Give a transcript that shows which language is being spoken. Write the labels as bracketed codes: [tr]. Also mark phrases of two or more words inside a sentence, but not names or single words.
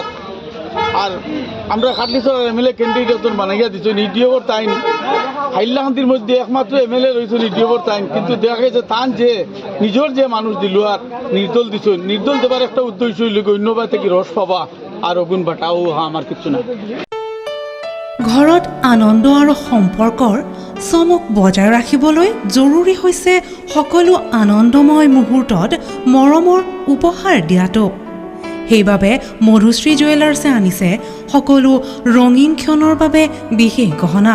[syl] আর আমরা খাটলিছর [en] MLA candidate [syl] বানাইয়া দিচ্ছি নিডিওর তাইন হাইল্লাকান্দির মধ্যে একমাত্র এমএলএ রয়েছে নিডিওর তাইন, কিন্তু দেখা গেছে তান যে নিজের যে মানুষ দিল আর নির্দল দিছ, নির্দল দেবার একটা উদ্দেশ্য হইল অন্যবার থেকে রস পাবা আর অগুণ বাটাও আমার কিছু না। [as] ঘৰত আনন্দ আৰু সম্পৰ্কৰ চমক বজাই ৰাখিবলৈ জৰুৰী হৈছে সকলো আনন্দময় মুহূৰ্তত মৰমৰ উপহাৰ দিয়াটো। সেইবাবে মধুশ্ৰী জুৱেলাৰ্ছে আনিছে সকলো ৰঙীন ক্ষণৰ বাবে বিশেষ গহনা।